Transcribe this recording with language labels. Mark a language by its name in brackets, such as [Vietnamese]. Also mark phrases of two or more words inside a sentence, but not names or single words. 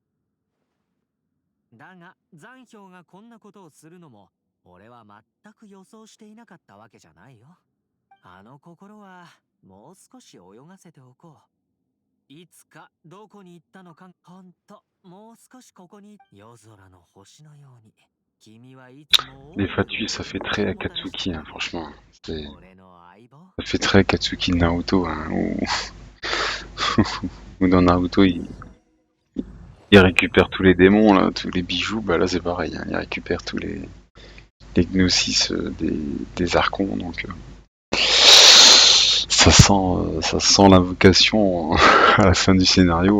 [Japanese] だが残氷がこんなことをするのも俺は全く予想していなかったわけじゃないよ。あの心はもう少し泳がせておこう。いつかどこに行ったのか。ほんともう少しここに。夜空の星のように君はいつも。 [French] Les Fatui, ça fait très Akatsuki, hein, franchement. Ça fait très Akatsuki de Naruto, hein, ou dans Naruto, il récupère tous les démons, là, tous les bijoux. Bah là, c'est pareil, hein, il récupère tous les gnosis des archons, donc ça sent l'invocation à la fin du scénario.